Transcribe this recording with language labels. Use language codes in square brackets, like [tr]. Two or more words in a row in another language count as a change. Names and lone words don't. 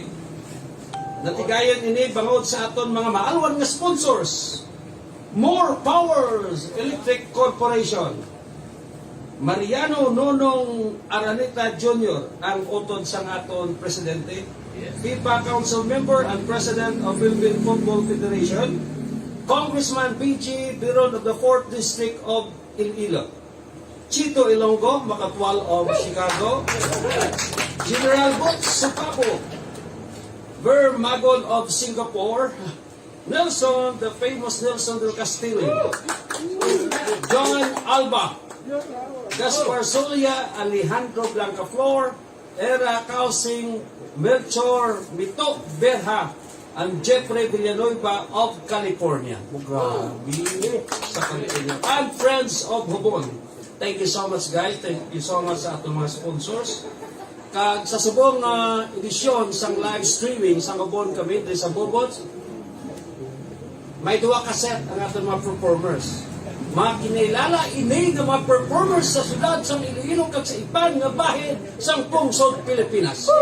[hil] Natigayon ini bangod sa aton mga maalwan nga sponsors. [en] More Powers Electric Corporation. Mariano Nonong Aranita Jr. [hil] ang utod sa aton presidente. [en] FIFA Council Member and President of Philippine Football Federation. Congressman PG Biron of the 4th District of Iloilo. Chito Ilonggo, Makatwal of Chicago. General Boots Supapo, Ver Magon of Singapore. Nelson, the famous Nelson del Castillo. John Alba. Gaspar Solia, Alejandro Blancaflor, Era Causing, Melchor Mito Berha, and Jeffrey Villanueva of California. [hil] Grabe sa [en] California. And friends of Hubon. Thank you so much, guys. Thank you so much [hil] sa atong mga [en] sponsors. [hil] Kag sa subong edisyon sang [en] live streaming [hil] sa Hubon kami dito sa Bobot, may duwa ka set ang atong mga performers. Mga kinilala ini nga mga performers sa syudad sang Iloilo kag sa iban nga bahin sang pungsod Pilipinas.